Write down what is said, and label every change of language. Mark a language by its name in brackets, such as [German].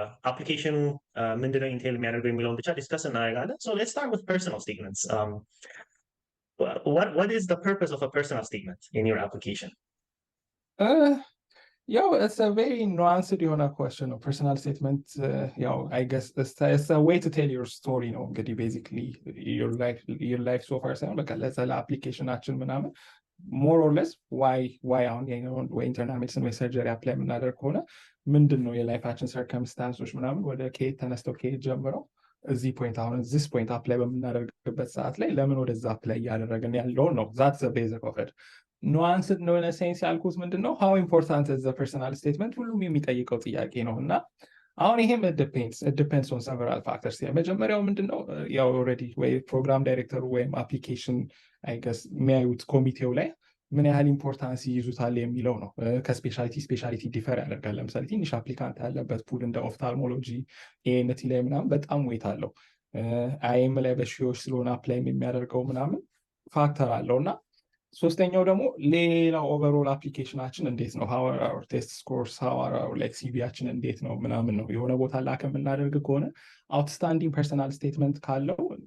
[Amharic] Application ምንድነው ኢንቴል የሚያደርገው የሚለውን ብቻ ዲስከስ እናደርጋለን. [English] So let's start with personal statements. What is the purpose of a personal statement in your application? It's a very nuanced question. Personal statement, I guess it's a way to tell your story, [Amharic] እንግዲህ [English] basically your life so far [Amharic] ሳይሆን በቃ ለዛ ለአፕሊኬሽን አችን ምናምን [English] more or less why [Amharic] አሁን ወይ ኢንተርናል ሜዲሲን ወይ ሰርጀሪ አፕላይ የምናደርግ ከሆነ ምንድን ነው የላይፋችን ሰርከምስታንሶች ምናምን ወደ ከየት ተነስተው ከየት ጀምረው እዚህ ፖይንት አሁን እዚህ ፖይንት አፕላይ በምናደርግበት ሰዓት ላይ ለምን ወደዛ አፕላይ እያደረግን ያለውን ነው። [English] that's the basic of it. [Amharic] ኑዋንስድ ነው [English] in a sense [Amharic] ያልኩት ምንድነው [English] how important is the personal statement [Amharic] ሁሉም የሚጠይቀው ጥያቄ ነው እና አሁን ይሄም [English] it depends on several factors. [Amharic] መጀመሪያው ምንድነው already ወይ ፕሮግራም ዳይሬክተሩ ወይም አፕሊኬሽን [English] I guess [Amharic] የሚያዩት ኮሚቴው ላይ ምን ያህል ኢምፖርታንስ ይይዙታል የሚለው ነው። ከስፔሻሊቲ ዲፈር ያደርጋል። ለምሳሌ ትንሽ አፕሊካንት ያለበት ፑል እንደ ኦፍታልሞሎጂ ኤንቲ ላይ ምናምን በጣም ዌት አለው። አይኤም ላይ በሺዎች ስለሆነ አፕላይም የሚያደርገው ምናምን ፋክተር አለው እና ሶስተኛው ደግሞ ሌላው ኦቨርኦል አፕሊኬሽናችን እንዴት ነው ቴስት ስኮርስ ላይክ ሲቪያችን እንዴት ነው ምናምን ነው። የሆነ ቦታ ላከ የምናደርግ ከሆነ አውትስታንዲንግ ፐርሰናል ስቴትመንት ካለው